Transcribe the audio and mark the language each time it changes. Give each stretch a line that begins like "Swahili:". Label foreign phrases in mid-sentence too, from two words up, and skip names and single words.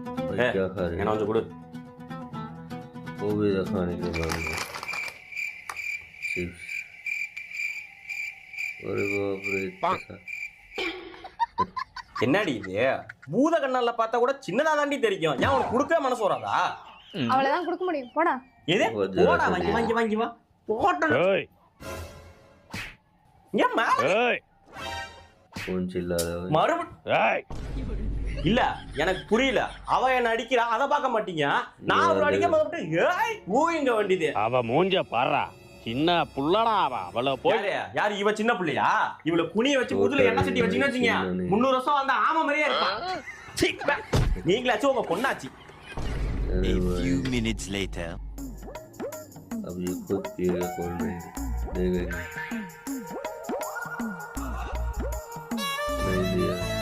Hindi: क्या खा रहे
Tamil: என்ன கொஞ்சம் கொடு
Hindi: वो भी खाने के बाद में चिप्स अरे बाप रे इतना सा
Tamil: என்னடி இது பூத கண்ணால பார்த்தா கூட சின்னதா தாண்டி தெரியும் ஏன் உனக்கு கொடுக்க மனசு வராதா அவ்வளவுதான் கொடுக்க முடியும் போடா எது கொஞ்சம் போடா கொஞ்சம். வாங்கி வா போட்டா ஏய் ஏன் மேல ஏய்
Hindi: कौन चिल्ला रहा है
Tamil: மறுபடியும் ஏய் இல்ல எனக்கு புரியல அவ என்ன அடிக்கிறா அத பார்க்க மாட்டீங்க நான் அவளை அடிக்க மட்டும் ஏய் ஊங்க வேண்டியது அவ மூஞ்ச பாறா சின்ன புள்ளடா அவள போய் யாரு யாரு இவ சின்ன பிள்ளையா இவள குனிய வச்சு முதுல எண்ணெய் சட்டி வச்சுன்னு வச்சீங்க 300 வருஷம் அந்த ஆமை மாதிரியே இருப்பான் சீ, பே. நீங்களாச்சும் உங்க பொண்ணாச்சு
Hindi: अरे
English: A
Hindi: भाई,
English: few minutes later.
Hindi: अब ये खुद पिएगा
English: cold drink
Hindi: देगा नहीं दिया